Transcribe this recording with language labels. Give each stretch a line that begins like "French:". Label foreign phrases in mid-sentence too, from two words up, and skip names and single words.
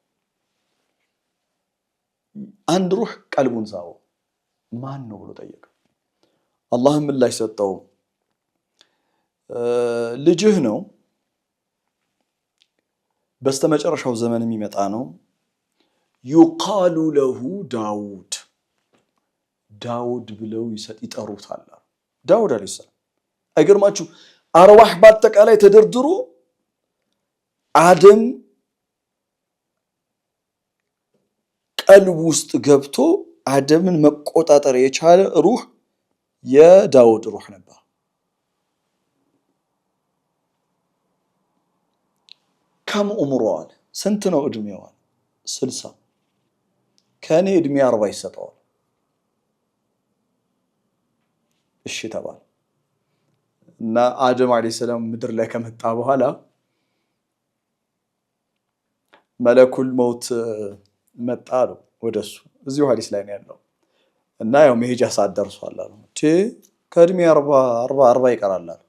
Amharic: አንድ ሩህ ቀልቡን ሳበው። ማን ነው ብሎ ጠየቀ። አላህም ምላሽ ሰጠው። ልጅህ ነው በስተመጨረሻው ዘመን የሚመጣ ነው
Arabic: يقال له داود
Amharic: ዳውድ ብለው ይጠሩታል ዳውድ
Arabic: عليه السلام
Amharic: አይገርማችሁ አርዋህ በአጠቃላይ ተደርድሮ አደም ቀልብ ውስጥ ገብቶ አደምን መቆጣጠር የቻለ ሩህ የዳውድ ሩህ ነበር
Arabic: كم عمره
Amharic: ስንት ነው እድሜው 60 ከኔ እድሜ 40 ይሰጣል እሺ ተባለ እና አደም
Arabic: عليه السلام
Amharic: ምድር ላይ ከመጣ በኋላ
Arabic: ملك الموت
Amharic: መጣሉ ወደሱ እዚሁ ሐዲስ ላይ ነው ያለው እና ያው መሄጃ ሰዓት ደርሷል አሉ ከእድሜ 40 ይቀራል